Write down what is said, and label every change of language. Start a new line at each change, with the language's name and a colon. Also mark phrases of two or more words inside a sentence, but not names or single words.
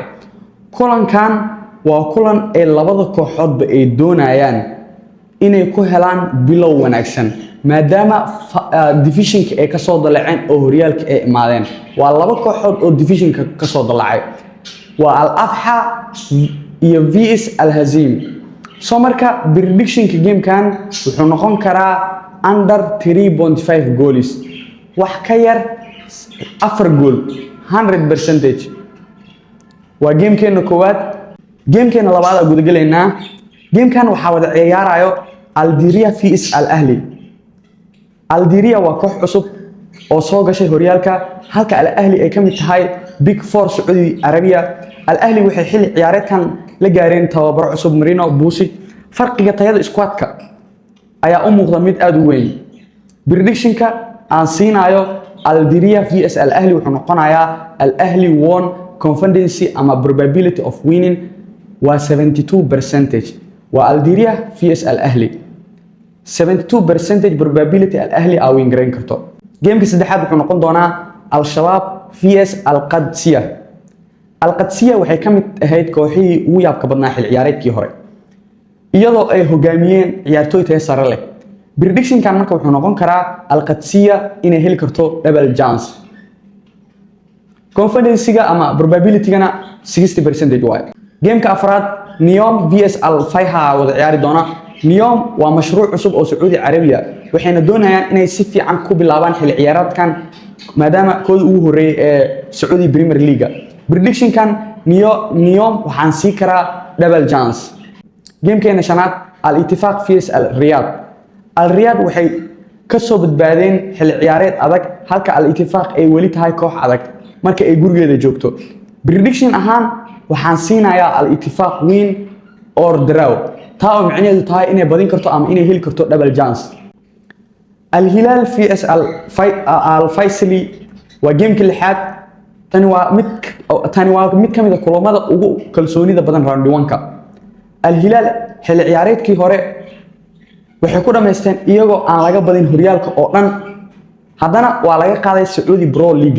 Somali: kulankan waa kulan ay labada kooxoodba ay doonayaan inay ku helaan bilow wanaagsan maadaama divisionka ay ka soo dalaceen oo horyaalka ay imaadeen. waa laba kooxood oo divisionka ka soo dalacay waa Al Abha iyo vs Al Hazim. soo marka predictionka gamekan wuxuu noqon karaa
English: under 3.5 goals
Somali: wax ka yar 4 goal 100%. waa gamekeena koowaad. gamekeena labaad guud galeynaa. gamekan waxaa wada ciyaarayo Aldiria vs Al Ahli. Aldiria waa koox cusub oo soo gashay horyaalka halka Al Ahli ay kamid tahay
English: Big Four
Somali: Saudi Arabia. Al Ahli waxay xilli ciyaareedkan la gaareen tababar cusub Marino Busi. farqiga tayada squadka ayaa u muuqda mid aad u weyn. predictionka aan siinayo Aldiria vs Al Ahli wuxuu noqonayaa Al Ahli
English: won confidence
Somali: ama
English: probability of winning
Somali: waa 72%. waa Aldiria vs Al Ahli 72% probability Al Ahli ay win gareyn karto. gameka saddexaad wuxuu noqon doonaa Al Shabab vs Al Qadsiya. Al Qadsiya waxay kamid ahayd kooxihii ugu yaabka badnaa xil ciyaareedkii hore iyadoo ay hogaamiyeen ciyaartooy tayo sare leh. predictionkan marka wuxuu noqon karaa Al Qadsiya inay heli karto
English: double chance.
Somali: confidence-ga ama probability-gana 60% waaye. gameka afraad Neom vs Al Fayha wada ciyaari doona. Neom waa mashruuc cusub oo Saudi Arabia waxayna doonayaan inay si fiican ku bilaabaan xil ciyaareedkan maadaama kooda ugu horeeyay ee Saudi Premier League. predictionkan Neom waxaan sii karaa
English: double chance.
Somali: gamekeena shanaad Al Ittifaq vs Al Riyadh. Al Riyadh waxay ka soo badbaadeen xil ciyaareed adag halka Al Ittifaq ay weli tahay koox adag marka ay gurigeeda joogto. prediction ahaan waxaan siinayaa Al Ittifaq
English: win or draw
Somali: taa oo macnaheedu tahay inay badin karto ama inay heli karto
English: double chance.
Somali: Al Hilal vs Al Faisali waa gameka lixaad. tani waa mid kamid ah kulamada ugu kalsoonida badan round 1ka. Al Hilal xil ciyaareedkii hore waxay ku dhameysteen iyagoo aan laga badin horyaalka oo dhan haddana waa laga qaaday Saudi Pro League.